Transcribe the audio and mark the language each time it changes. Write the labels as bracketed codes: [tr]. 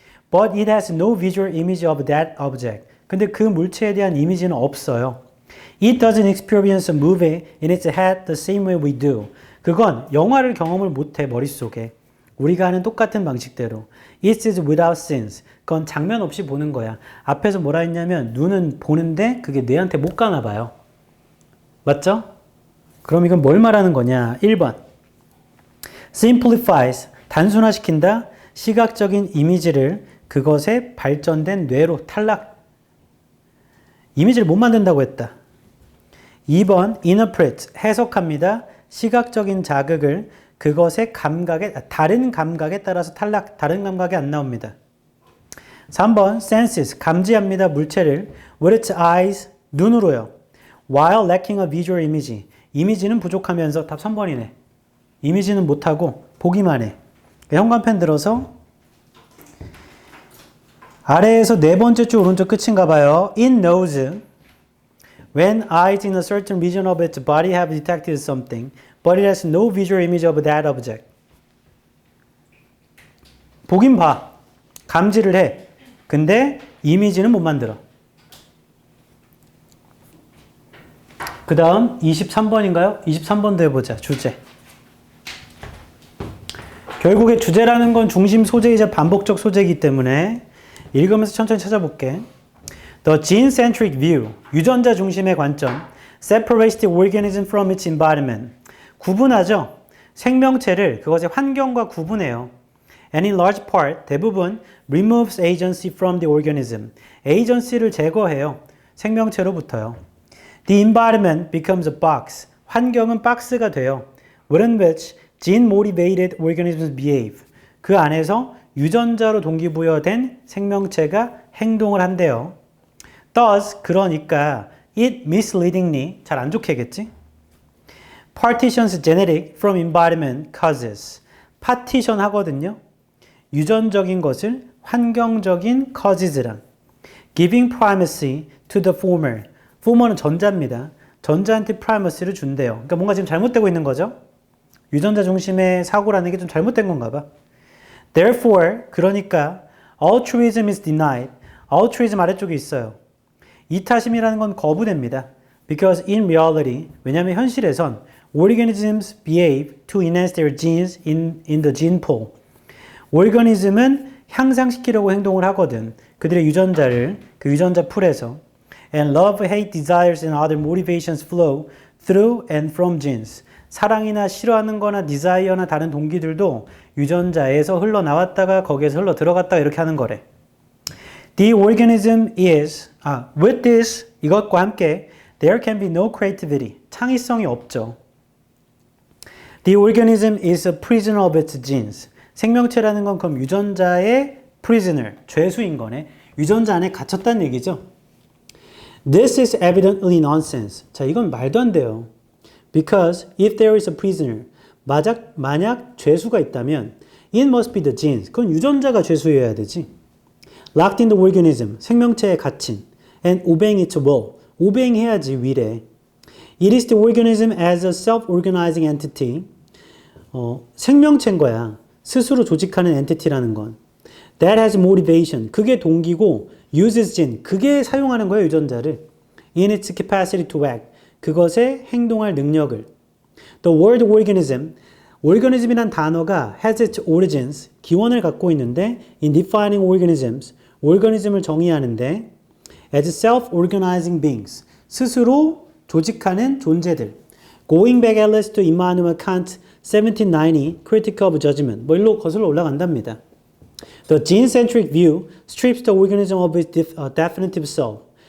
[en] But it has no visual image of that object. [ko] 근데 그 물체에 대한 이미지는 없어요. [en] It doesn't experience a movie in its head the same way we do. [ko] 그건 영화를 경험을 못해, 머릿속에. 우리가 하는 똑같은 방식대로. [en] It is without sense. [ko] 그건 장면 없이 보는 거야. 앞에서 뭐라 했냐면 눈은 보는데 그게 뇌한테 못 가나 봐요. 맞죠? 그럼 이건 뭘 말하는 거냐? 1번. Simplifies. 단순화시킨다. 시각적인 이미지를 그것에 발전된 뇌로 탈락. 이미지를 못 만든다고 했다. 2번. Interpret. 해석합니다. 시각적인 자극을 그것의 다른 감각에 따라서 탈락, 다른 감각이 안 나옵니다. 3번, senses, 감지합니다, 물체를 [en] with its eyes, [ko] 눈으로요. [en] while lacking a visual image, [ko] 이미지는 부족하면서 답 3번이네. 이미지는 못하고 보기만 해. 현관펜 들어서 아래에서 네 번째 줄 오른쪽 끝인가 봐요. [en] It knows when eyes in a certain region of its body have detected something, but it has no visual image of that object. [ko] 보긴 봐. 감지를 해. 근데 이미지는 못 만들어. 그 다음 23번인가요? 23번도 해보자. 주제. 결국에 주제라는 건 중심 소재이자 반복적 소재이기 때문에 읽으면서 천천히 찾아볼게. [en] The gene-centric view, [ko] 유전자 중심의 관점, [en] separates the organism from its environment. [ko] 구분하죠. 생명체를 그것의 환경과 구분해요. [en] And in large part, [ko] 대부분 [en] removes agency from the organism. [ko] agency를 제거해요. 생명체로부터요. [en] The environment becomes a box. [ko] 환경은 박스가 돼요. [en] within which gene-motivated organisms behave. [ko] 그 안에서 유전자로 동기부여된 생명체가 행동을 한대요. Thus, 그러니까 [en] it misleadingly, [ko] 잘 안 좋게겠지? [en] Partitions genetic from environment causes. [ko] 파티션 하거든요. 유전적인 것을 환경적인 [en] causes랑 giving primacy to the former. [ko] former는 전자입니다. 전자한테 primacy를 준대요. 그러니까 뭔가 지금 잘못되고 있는 거죠. 유전자 중심의 사고라는 게 좀 잘못된 건가 봐. [en] Therefore, [ko] 그러니까 [en] altruism is denied. [ko] altruism 아래쪽에 있어요. 이타심이라는 건 거부됩니다. [en] Because in reality, [ko] 왜냐하면 현실에선 [en] organisms behave to enhance their genes in the gene pool. [ko] 오르가니즘은 향상시키려고 행동을 하거든. 그들의 유전자를 그 유전자 풀에서 [en] and love, hate, desires and other motivations flow through and from genes. [ko] 사랑이나 싫어하는 거나 desire나 다른 동기들도 유전자에서 흘러나왔다가 거기에서 흘러 들어갔다가 이렇게 하는 거래. [en] The organism is, with this, [ko] 이것과 함께 [en] there can be no creativity. [ko] 창의성이 없죠. [en] The organism is a prisoner of its genes. [ko] 생명체라는 건 그럼 유전자의 prisoner, 죄수인 거네. 유전자 안에 갇혔다는 얘기죠. [en] This is evidently nonsense. [ko] 자, 이건 말도 안 돼요. [en] Because if there is a prisoner, [ko] 만약 죄수가 있다면 [en] it must be the genes. [ko] 그건 유전자가 죄수여야 되지. [en] Locked in the organism, [ko] 생명체에 갇힌 [en] and obeying its will. [ko] obeying 해야지 will에. [en] It is the organism as a self-organizing entity. [ko] 생명체인 거야. 스스로 조직하는 entity라는 건. [en] That has motivation. [ko] 그게 동기고 [en] uses gene. [ko] 그게 사용하는 거예요, 유전자를. [en] In its capacity to act. [ko] 그것의 행동할 능력을. [en] The word organism. [ko] organism이란 단어가 [en] has its origins. [ko] 기원을 갖고 있는데 [en] in defining organisms. [ko] organism을 정의하는데 [en] as self-organizing beings. [ko] 스스로 조직하는 존재들. [en] Going back at least to Immanuel Kant 1790 Critique of Judgment. [ko] 뭐 일로 거슬러 올라간답니다. [en] The gene-centric view strips the organism of its definitive self.